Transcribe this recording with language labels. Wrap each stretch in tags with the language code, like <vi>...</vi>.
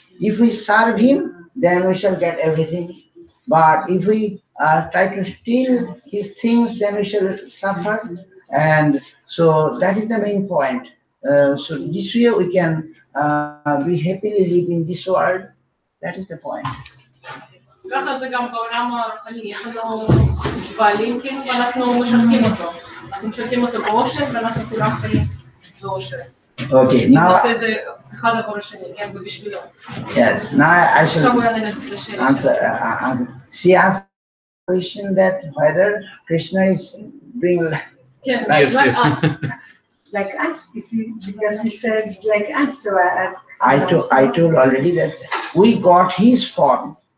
<en>If we serve him, then we shall get everything. But if we try to steal his things, then we shall suffer. And so that is the main point. So this way we can be happily live in this world. That is the point.</en> <he>ככה זה גם בעולם הרוחני, יש לנו בעלים כאילו ואנחנו משרתים אותו. אנחנו משרתים אותו באושר ואנחנו כולם חיים באושר.</he> <en>Okay, now</en> <he>אחד עבור השני, כן, ובשבילו.</he> <en>Yes, now I shall answer. She asked the question that whether Krishna is doing Yes. Like us, because he said like us, so I asked. I told already that we got his form.</en>